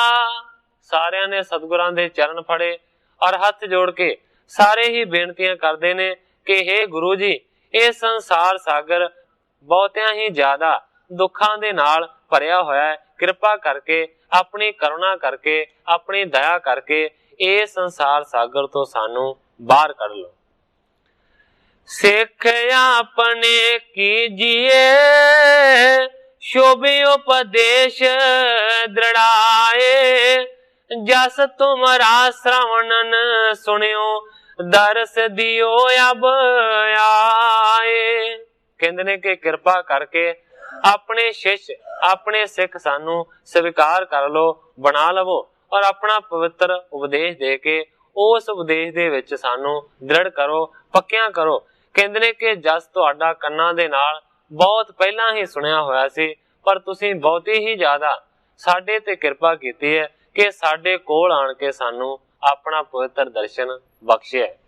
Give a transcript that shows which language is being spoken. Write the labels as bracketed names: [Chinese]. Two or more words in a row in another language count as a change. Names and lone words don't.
[Punjabi] ਸਾਰਿਆਂ ਨੇ ਸਤਿਗੁਰਾਂ ਦੇ ਚਰਨ ਫੜੇ ਔਰ ਹੱਥ ਜੋੜ ਕੇ ਸਾਰੇ ਹੀ ਬੇਨਤੀਆਂ ਕਰਦੇ ਨੇ ਕਿ हे ਗੁਰੂ ਜੀ, ਇਹ ਸੰਸਾਰ ਸਾਗਰ ਬਹੁਤਿਆਂ ਹੀ ਜ਼ਿਆਦਾ ਦੁੱਖਾਂ ਦੇ ਨਾਲ ਭਰਿਆ ਹੋਇਆ ਹੈ। ਕਿਰਪਾ ਕਰਕੇ, ਆਪਣੀ ਕਰੁਣਾ ਕਰਕੇ, ਆਪਣੀ ਦਇਆ ਕਰਕੇ ਇਹ ਸੰਸਾਰ ਸਾਗਰ ਤੋਂ ਸਾਨੂੰ ਬਾਹਰ ਕੱਢ ਲਓ। ਸਿੱਖ ਆਪਣੇ ਕੀਜੀਏ ਸੋਭੇ ਉਪਦੇਸ਼ ਦ੍ਰਿੜਾਏ, ਜਸ ਤੁਮਰਾ ਸ੍ਰਵਣਨ ਸੁਣਿਓ ਦਰਸ ਦਿਓ ਅਬ ਆਏ। ਕਹਿੰਦੇ ਨੇ ਕਿ ਕਿਰਪਾ ਕਰਕੇ ਅਪਨੇ ਸ਼ਿਸ਼ ਅਪਨੇ ਸਿੱਖ ਸਾਨੂੰ ਸਵੀਕਾਰ ਕਰ ਲੋ, ਬਣਾ ਲਵੋ ਔਰ ਅਪਨਾ ਪਵਿੱਤਰ ਉਪਦੇਸ਼ ਦੇ ਕੇ ਉਸ ਉਪਦੇਸ਼ ਦੇ ਵਿਚ ਸਾਨੂੰ ਦ੍ਰਿੜ੍ਹ ਕਰੋ, ਪੱਕਿਆਂ ਕਰੋ। ਕਹਿੰਦੇ ਨੇ ਕਿ ਜਸ ਤੁਹਾਡਾ ਕੰਨਾਂ ਦੇ ਨਾਲ ਬਹੁਤ ਪਹਿਲਾ ਹੀ ਸੁਣਿਆ ਹੋਇਆ ਸੀ, ਪਰ ਤੁਸੀਂ ਬਹੁਤੀ ਹੀ ਜ਼ਿਆਦਾ ਸਾਡੇ ਤੇ ਕਿਰਪਾ ਕੀਤੀ ਹੈ ਕਿ ਸਾਡੇ ਕੋਲ ਆਣ ਕੇ ਸਾਨੂੰ ਅਪਨਾ ਪਵਿੱਤਰ ਦਰਸ਼ਨ ਬਖ਼ਸ਼ਿਆ।